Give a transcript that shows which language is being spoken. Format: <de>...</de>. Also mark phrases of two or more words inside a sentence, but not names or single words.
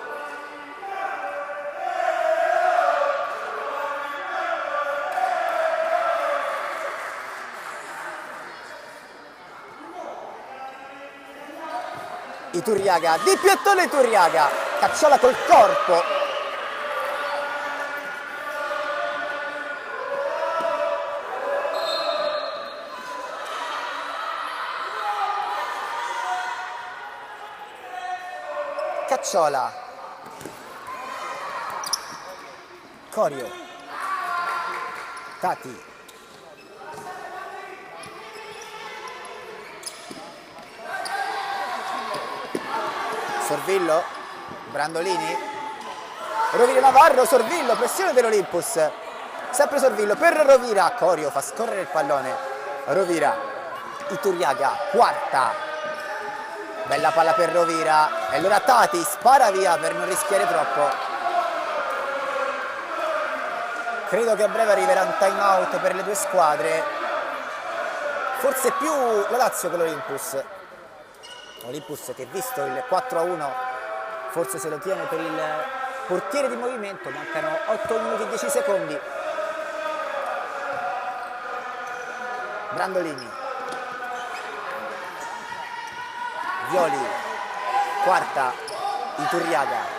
<it>Iturriaga, di piettone Iturriaga, Cacciola col corpo. Cacciola, Corio, Tati, Sorvillo, Brandolini, Rovira Navarro, Sorvillo, pressione dell'Olympus, sempre Sorvillo per Rovira, Corio fa scorrere il pallone, Rovira, Iturriaga, quarta. Bella palla per Rovira e allora Tati spara via per non rischiare troppo. Credo che a breve arriverà un time out per le due squadre, forse più la Lazio che l'Olympus. Olympus che visto il 4-1 forse se lo tiene per il portiere di movimento, mancano 8 minuti e 10 secondi. Brandolini, Violi, quarta, Iturriaga,</it>